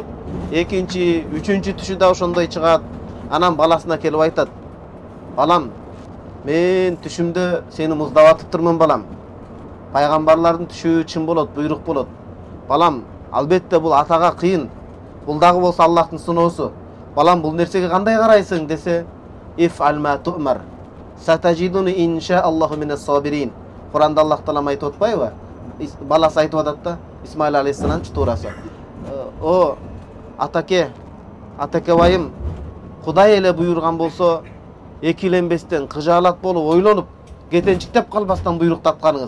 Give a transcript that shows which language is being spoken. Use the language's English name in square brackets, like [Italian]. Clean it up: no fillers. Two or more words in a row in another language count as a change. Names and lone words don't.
[Kyrgyz] Экинчи, үчүнчү түшү да ошондой чыгат. Анан баласына келип айтат: "Балам, мен түшүмдө сени муздап атыптырмын балам. Пайгамбарлардын түшү чын болот, буйрук болот. Балам, албетте бул атага кыйын. Бул дагы болсо Аллахтын сыноосу. Балам, бул нерсеге кандай карайсың?" [Arabic] десе, "افعل ما تؤمر. ستجدني إن شاء الله من الصابرين." [Kyrgyz] Куранда Аллах Таала айтып атпайбы? Баласы айтып атат да, Исмаил алейхиссаламчы туурасы. "О, атаке байым, Кудай эле буйрган болсо, экиленбестен, кыжаалат болуп, ойлонуп, кетенчиктеп калбастан буйруктатканыңыз.